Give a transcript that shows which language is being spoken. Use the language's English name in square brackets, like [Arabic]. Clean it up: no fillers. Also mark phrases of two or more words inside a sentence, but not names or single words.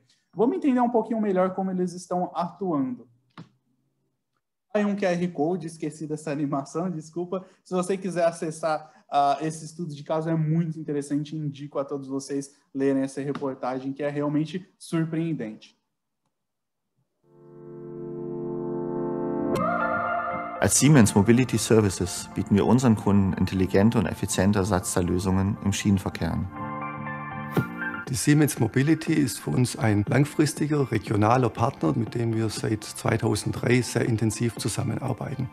[Portuguese] Vamos entender um pouquinho melhor como eles estão atuando. um QR Code, esqueci dessa animação, desculpa. Se você quiser acessar esse estudo de caso, é muito interessante, indico a todos vocês lerem essa reportagem, que é realmente surpreendente. [German] Als Siemens Mobility Services bieten wir unseren Kunden intelligente und effiziente Ersatzteillösungen im Schienenverkehr an. Die Siemens Mobility ist für uns ein langfristiger, regionaler Partner, mit dem wir seit 2003 sehr intensiv zusammenarbeiten.